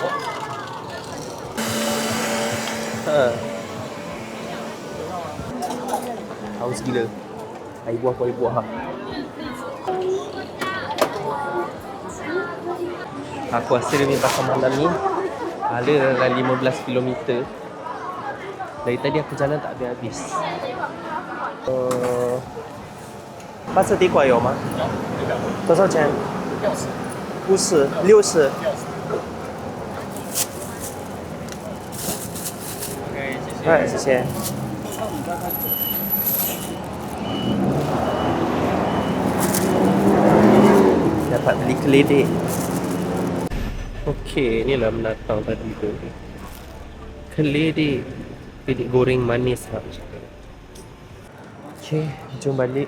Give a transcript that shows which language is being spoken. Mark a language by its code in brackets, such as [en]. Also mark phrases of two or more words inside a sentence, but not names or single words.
[ms] Haus gila. Air buah pun air buah lah. Aku rasa dia punya pasar malam ni ada dalam 15 km. Dari tadi aku jalan tak habis-habis. [zh] 8 色地瓜有吗？多少钱？50、60。哎，谢谢。 [ms] Dapat beli keledek. Okey, inilah menatang tadi tu. Keledek. Keledek goreng manis lah. Okey, jom balik.